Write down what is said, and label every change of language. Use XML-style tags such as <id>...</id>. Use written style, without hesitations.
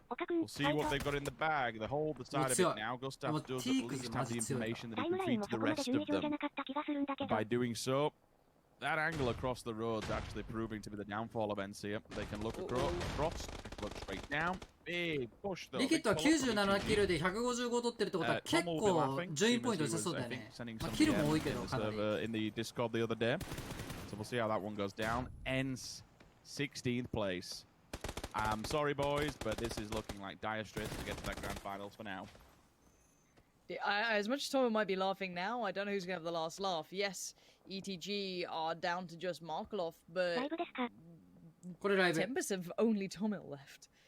<en>We'll see what they've got in the bag. They hold the side of it now. Gustav does at least have the information that he can feed to the rest of them. By doing so, that angle across the road's actually proving to be the downfall of NC. They can look across, look straight down. Big push though.</en> <ja>リキッドは97キルで155取ってるってことは結構順位ポイント良さそうだよね。まあ、キルも多いけどかなり。</ja> <en>In the Discord the other day. So we'll see how that one goes down. Ends 16th place. I'm sorry, boys, but this is looking like dire straits to get to that grand finals for now. As much as Tomo might be laughing now, I don't know who's going to have the last laugh. Yes, ETG are down to just Markelov, but Tempest have only Tomil left.</en>